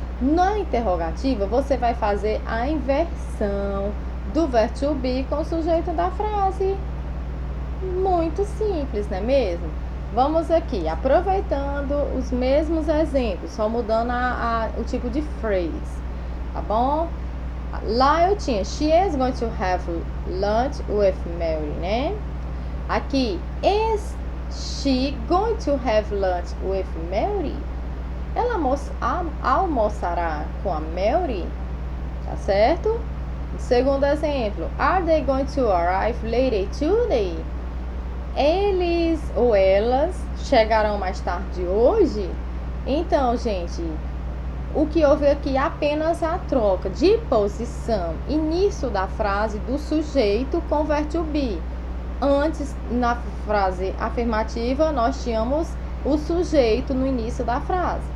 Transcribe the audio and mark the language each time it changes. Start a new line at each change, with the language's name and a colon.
Portuguese: Na interrogativa, você vai fazer a inversão do verbo to be com o sujeito da frase. Muito simples, não é mesmo? Vamos aqui, aproveitando os mesmos exemplos, só mudando o tipo de phrase, tá bom? Lá eu tinha,
English: she is going to have lunch with Mary, né?
Portuguese: Aqui,
English: is she going to have lunch with Mary?
Portuguese: Ela almoçará com a Mary, tá certo? Segundo exemplo,
English: are they going to arrive later today?
Portuguese: Eles ou elas chegarão mais tarde hoje? Então, gente, o que houve aqui é apenas a troca de posição, início da frase do sujeito com verbo to be. Antes, na frase afirmativa, nós tínhamos o sujeito no início da frase,